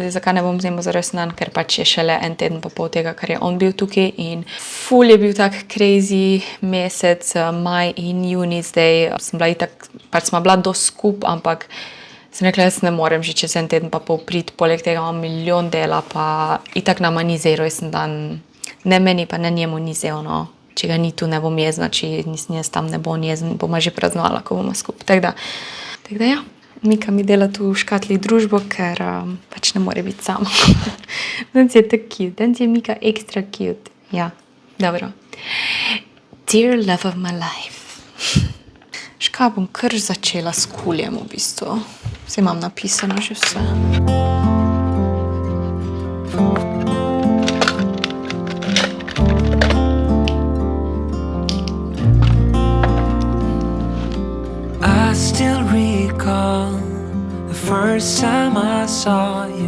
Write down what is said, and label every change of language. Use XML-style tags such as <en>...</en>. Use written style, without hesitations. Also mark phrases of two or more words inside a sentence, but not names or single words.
<sl>Zdaj, zakaj ne bom vzela za rojsten dan, ker pač je šele en teden pa pol tega, ker je on bil tukaj in ful je bil tak crazy mesec, maj in juni, zdaj sem bila itak, pač smo bila dosti skup, ampak sem rekla, jaz ne morem že čez en teden pa pol priti, poleg tega imam milijon dela, pa itak nama ni zdaj rojsten dan, ne meni pa ne njemu ni zdaj ono, če ga ni tu, ne bom jezna, če nisem jaz tam, ne bom jezen, bomo že praznovala, ko bomo skupaj. Tako da ja, Mika mi dela tu v škatli družbo, ker pač ne more biti sama. Danes je tako cute, danes je Mika</sl> <en>extra cute.</en> <sl>Ja, dobro.</sl> <en>Dear love of my life.</en> <sl>Škaj bom kar začela s kuljem v bistvu. Vse imam napisano že vse.</sl> <en>I still recall the first time I saw you.</en>